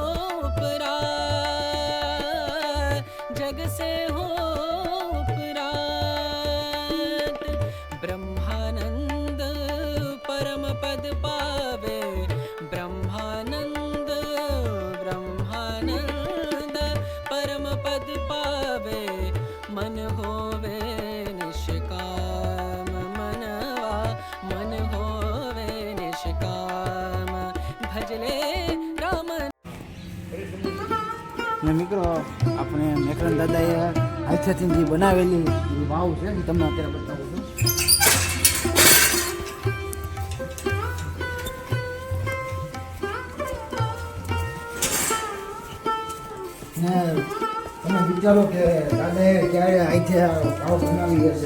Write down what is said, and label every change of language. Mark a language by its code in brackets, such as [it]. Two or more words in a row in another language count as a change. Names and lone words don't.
[hi] उपरात जग से हो उपरात ब्रह्मानंद परम पद पावे ब्रह्मानंद ब्रह्मानंद परम पद पावे मन होवे निष्काम मनवा मन होवे निष्काम भजले राम [gu] ને મિત્રો આપણે મેકરન દાદાએ હાથેથી જે બનાવેલી એ વાવ છે એ તમને અત્યારે બતાવું છું. ને તમે વિચારો કે દાદાએ ક્યારે હાથે વાવ બનાવી હશે.